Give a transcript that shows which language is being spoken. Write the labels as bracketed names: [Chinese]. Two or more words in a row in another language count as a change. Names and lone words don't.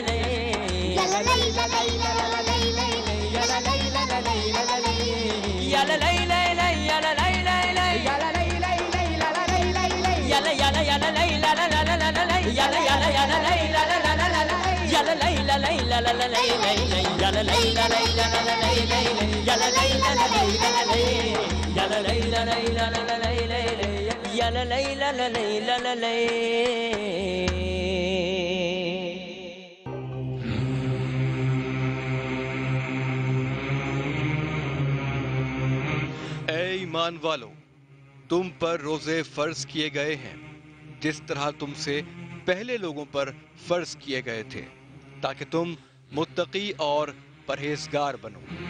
[Urdu] یا لا لا لا لا لا لا، یا لا لا لا لا لا لا، یا لا لا لا لا، یا لا لا لا لا، يا لا لا لا لا لا لا لا لا، یا لا یا لا یا لا لا لا لا لا لا، یا لا یا لا یا لا لا لا لا لا، یا لا لا لا لا la la lay lay lay, ya la lay la lay la la lay lay lay, ya la lay la la lay la la lay, ya la lay la lay la la lay lay lay, ya la lay la la lay la la lay. اے ایمان والو، تم پر روزے فرض کیے گئے ہیں جس طرح تم سے پہلے لوگوں پر فرض کیے گئے تھے تاکہ تم متقی اور پرہیزگار بنو۔